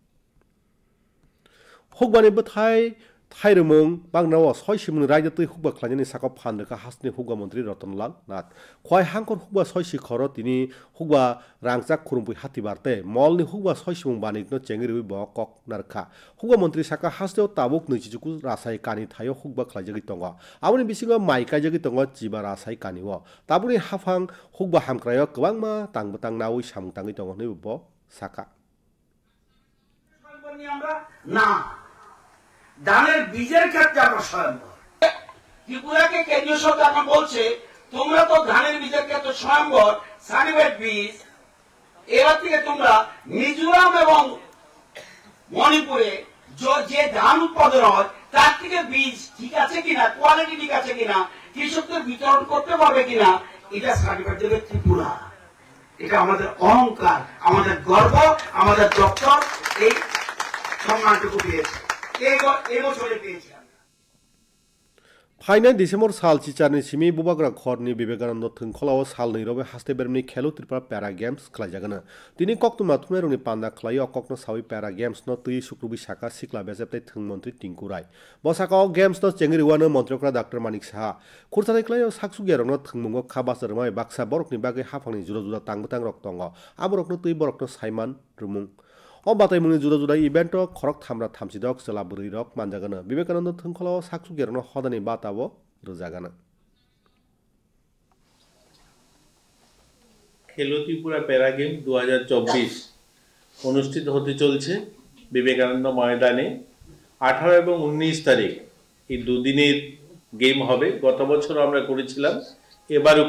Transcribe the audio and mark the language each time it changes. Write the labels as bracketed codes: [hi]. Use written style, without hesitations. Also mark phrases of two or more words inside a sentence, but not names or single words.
[trp] हकबानि बथाय थाइरमों बांग्राव सयसिमुनि रायजोतै हुबा खलायनि साका फानदोका हासनि हुबा मन्त्री रतनलाल नाथ खय हांकर हुबा सयसि खर तिनि हुबा रांचाक खुरुमपुइ हातिबारते मलनि हुबा सयसिमुं बानिकनो चेंगिरिबि ब कक नारखा हुबा मन्त्री साका हासदेव ताबुक नैचिजुकु रासाय कानि थायो हुबा खलायजगि तंग आबनि बिसिङाव माइ कायजगि तंग चिबा रासाय कानिव ताबुनि हाफां हुबा हामक्रायो गोबांमा तांबतां नावै सामताङै तंग नै ब साका [bn] না ধানের বীজের ক্ষেত্রে আমরা স্বয়ংবর ত্রিপুরাকে কেন্দ্রীয় সরকার বলছে তোমরা তো ধানের বীজের ক্ষেত্রে স্বয়ংবর সার্টিফাইড বীজ এবার থেকে তোমরা মিজোরাম এবং মণিপুরে যে ধান উৎপাদন হয় তার থেকে বীজ ঠিক আছে কিনা কোয়ালিটি ঠিক আছে কিনা কৃষকদের বিতরণ করতে পারবে কিনা এটা সার্টিফাইড দেবে ত্রিপুরা। এটা আমাদের অহংকার আমাদের গর্ব আমাদের দপ্তর এই সম্মানটুকু পেয়েছে [trp] फाइनाल डिसेम्बर साल चिचारनि सिमी बुबाग्रा खरनि विवेकानंद थोंखलाव साल नैरबे हास्ते बेरमनि खेलो त्रिपुरा पैरा गेम्स खलायजागोन दिनै कक्तमा थुनायरनि पान्दा खलायो कक्न सावि पैरा गेम्स न तै सुक्रुबि साका सिक्ला बेजेबतै थों मन्त्री टिंकु राय बसाका गेम्स न चेंगिरिवानो मन्त्रिकरा डाक्टर मानिक साहा खुरसानै खलायो साकसुगियारनो थोंमुंगो खाबासरमाय बाक्सा बरकनि बागै हाफांनि जुदा जुदा तांबतां रक दङ आबरकनो तै बरकनो साइमान रुमुं अ बातायमुंनि जुदा जुदा इभेन्ट खरक थामरा थामसिदक जला बुरै रक मानजागोन विवेकानंद थोंखलाव साकसुगियारनो हदानि बाताबो रोजागोन [bn] খেলো ত্রিপুরা প্যারা গেম 2024 অনুষ্ঠিত হতে চলছে বিবেকানন্দ ময়দানে 18 এবং 19 তারিখ এই দুদিনের গেম হবে গত বছর আমরা করেছিলাম এবারও